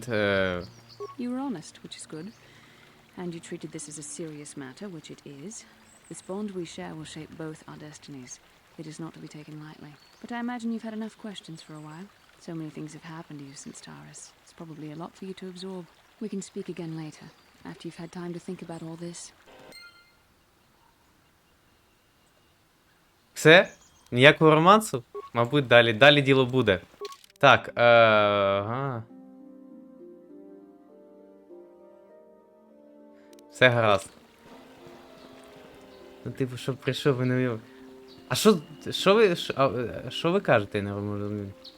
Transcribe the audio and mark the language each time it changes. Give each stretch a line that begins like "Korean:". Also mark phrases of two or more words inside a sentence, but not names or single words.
English: You were honest, which is good. And you treated this as a serious matter, which it is. This bond we share will shape both our destinies. It is not to be taken lightly. But I imagine you've had enough questions for a while. So many things have happened to you since Taurus. It's probably a lot for you to absorb. We can speak again later, after you've had time to think about all this.
Ukrainian: Все? Ніякого романсу? Мабуть, далі. Далі діло буде. Так, Все гаразд. Ну, типу, щоб прийшов і не вів. А що ви кажете, я не розумію?